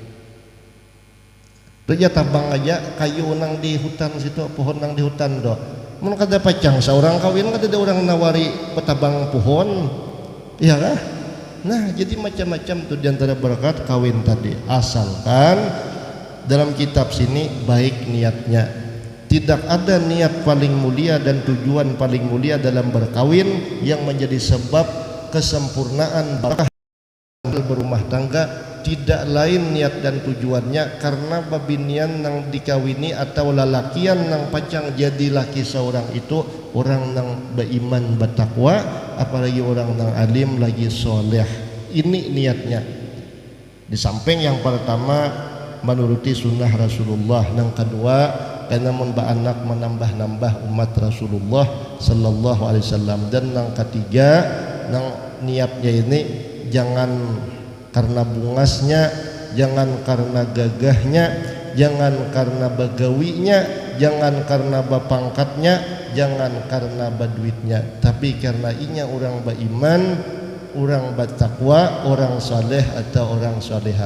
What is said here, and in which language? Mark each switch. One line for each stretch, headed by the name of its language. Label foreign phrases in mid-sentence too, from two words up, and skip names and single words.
Banjar: Dia tabang aja kayu nang di hutan situ, pohon nang di hutan do. Mun kada pacang seorang kawin kada ada orang nawari petabang pohon. Iya kah? Nah, jadi macam-macam tuh diantara berkat kawin tadi.
Indonesian: Asalkan dalam kitab sini baik niatnya. Tidak ada niat paling mulia dan tujuan paling mulia dalam berkawin yang menjadi sebab kesempurnaan barakah berumah tangga, tidak lain niat dan tujuannya karena
Banjar: babinian nang dikawini
Indonesian: atau
Banjar: lalakian nang pacang jadi laki seorang itu orang nang beriman
Indonesian: bertakwa, apalagi orang nang alim lagi soleh. Ini niatnya. Di samping yang pertama menuruti sunnah Rasulullah, yang kedua karena anak menambah-nambah umat Rasulullah
Arabic: صلى الله عليه وسلم,
Indonesian: dan yang ketiga nang niatnya ini jangan karena bungasnya, jangan karena gagahnya, jangan karena bagawinya, jangan karena bapangkatnya, jangan karena baduitnya, tapi karena inya orang beriman, orang bertakwa, orang saleh atau orang salehah.